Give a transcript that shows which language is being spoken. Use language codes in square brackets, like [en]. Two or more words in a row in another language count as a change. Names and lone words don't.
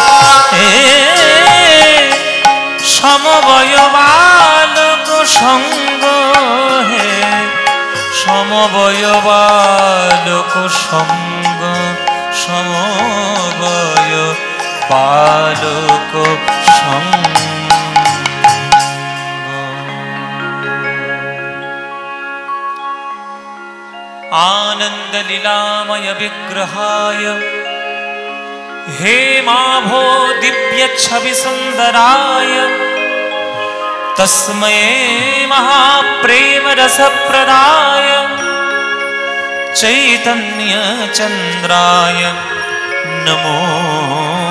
[bn] হে সমবয় বালক সঙ্গ, হে সমবয় বালক সঙ্গ, সমবয় বালক সঙ্গ। [sa] आनंद लीलामय विग्रहाय हे माभो दिव्य छवि सुंदराय तस्मै महाप्रेम रस प्रदाय चैतन्य चंद्राय नमो